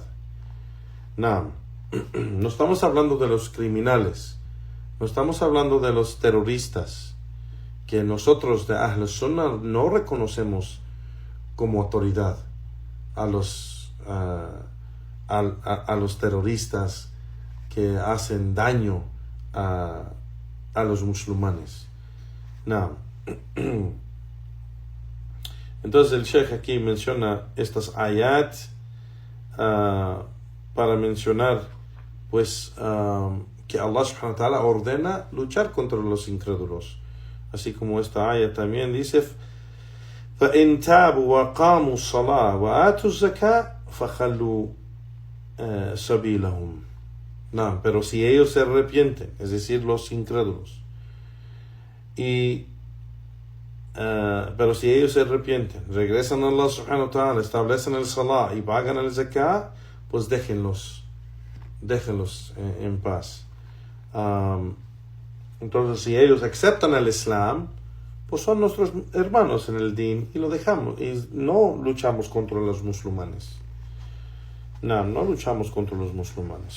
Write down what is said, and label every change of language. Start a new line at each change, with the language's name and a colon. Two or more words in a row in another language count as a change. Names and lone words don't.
Spanish: No estamos hablando de los criminales, no estamos hablando de los terroristas, que nosotros de
Arabic: أهل السنة
Spanish: no reconocemos como autoridad a los terroristas que hacen daño a los musulmanes. Entonces el Sheikh aquí menciona estas ayat para mencionar pues que Allah
Arabic: سبحانه وتعالى
Spanish: ordena luchar contra los incrédulos, así como esta ayat también dice:
Arabic: فَإِن تَابُوا وَقَامُوا الصَّلَاةَ وَآتُوا الزَّكَاةَ فَخَلُّوا سَبِيلَهُمْ.
Spanish: Pero si ellos se arrepienten, es decir, los incrédulos, y pero si ellos se arrepienten, regresan a Allah
Arabic: سبحانه وتعالى,
Spanish: establecen el salah y pagan el zakah, pues déjenlos en paz. Entonces, si ellos aceptan el Islam, pues son nuestros hermanos en el din y lo dejamos. Y no luchamos contra los musulmanes. No luchamos contra los musulmanes.